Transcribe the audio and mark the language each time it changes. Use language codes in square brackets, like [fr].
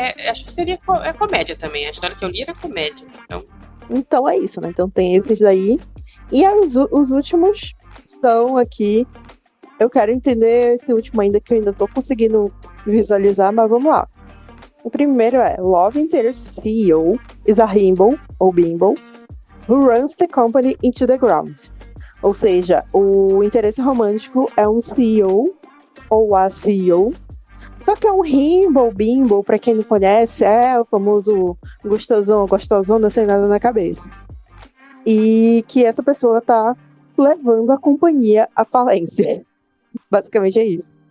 [pt] Acho que seria comédia também. A história que eu li era comédia. Então é isso, né? Então tem esses daí. E os últimos são aqui eu quero entender esse último ainda, que eu ainda tô conseguindo visualizar, mas vamos lá. [en] O primeiro é: Love Interest CEO is a himbo, [pt] ou [en] bimbo, who runs the company into the ground. [pt] Ou seja, o interesse romântico é um CEO ou a CEO, só que é um himbo ou bimbo, pra quem não conhece, é o famoso gostosão, gostosona sem nada na cabeça. E que essa pessoa tá levando a companhia à falência. Basicamente é isso.